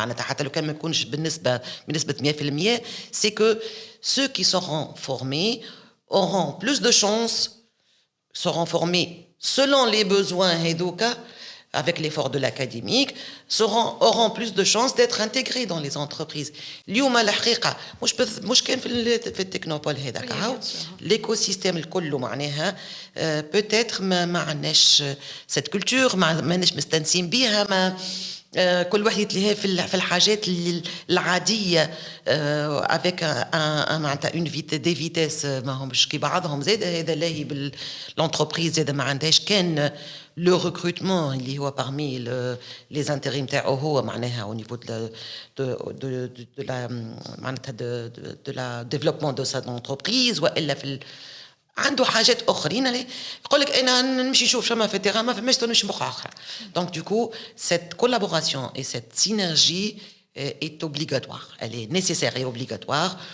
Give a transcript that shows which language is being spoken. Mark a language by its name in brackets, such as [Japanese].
[Arabic] معناتها حتى لو كان ما يكونش بنسبة 100%، [French] c'est que ceux qui seront formés auront plus de chances, seront formés selon les besoins هذوكا avec l'effort de l'académique, auront plus de chances d'être intégrés dans les entreprises. [Arabic] اليوم الحقيقة مش كان في التكنوبول هذاك هاو l'écosystème الكل معناها peut-être ما عندناش [French] cette culture، [Arabic] ماناش مستنسين بيها، ما كل واحد يتلهى في الحاجات العادية avec معناتها [French] des vitesses [Arabic] ما همش كي بعضهم. زاد هذا لاهي بالانتربريز زاد ما عندهاش كان le recrutement اللي هو [French] parmi les intérims [Arabic] تاعو هو معناها [French] au niveau de la [Arabic] معناتها [French] de la développement de sa entreprise [Arabic] والا في عنده حاجات اخرين يقول لك انا نمشي نشوف شما في التيران ما فماش نمشي بقعه اخرى. [French] donc du coup cette collaboration et cette synergie est obligatoire, elle est nécessaire et obligatoire.